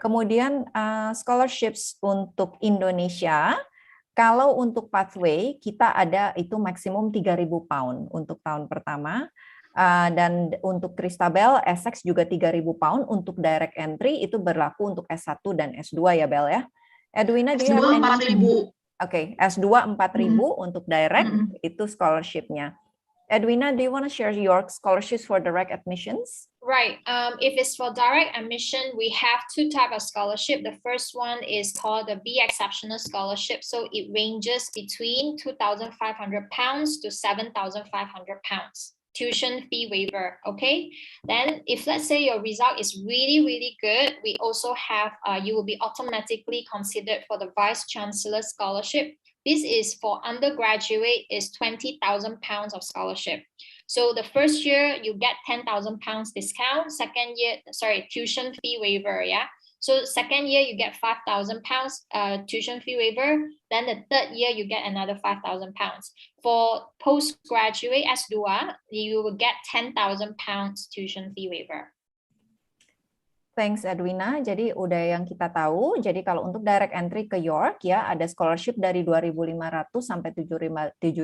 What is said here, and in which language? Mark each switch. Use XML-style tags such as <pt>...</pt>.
<id>Kemudian, scholarships untuk Indonesia, kalau untuk pathway, kita ada itu maksimum 3.000 pound untuk tahun pertama. Dan untuk Christabel, Essex juga 3.000 pound untuk direct entry, itu berlaku untuk S1 dan S2 ya, Bel ya?</id> <en>Edwina, do you have any? 4.000.</en> <id>Okay, S2 4.000 untuk direct, itu scholarship-nya.</id> <en>Edwina, do you want to share your scholarships for direct admissions? Right. If it's for direct admission, we have two types of scholarship. The first one is called the Be Exceptional Scholarship. So it ranges between £2,500 to £7,500. Tuition fee waiver, okay? Then if let's say your result is really, really good, we also have, you will be automatically considered for the Vice Chancellor Scholarship. This is for undergraduate is £20,000 of scholarship. So the first year you get £10,000 discount, second year, tuition fee waiver, yeah? So second year you get £5,000 tuition fee waiver. Then the third year you get another £5,000. For postgraduate S2, you will get £10,000 tuition fee waiver. Thanks Edwina.</en> <id>Jadi udah yang kita tahu. Jadi kalau untuk direct entry ke York ya ada scholarship dari 2.500 sampai 7.500.</id>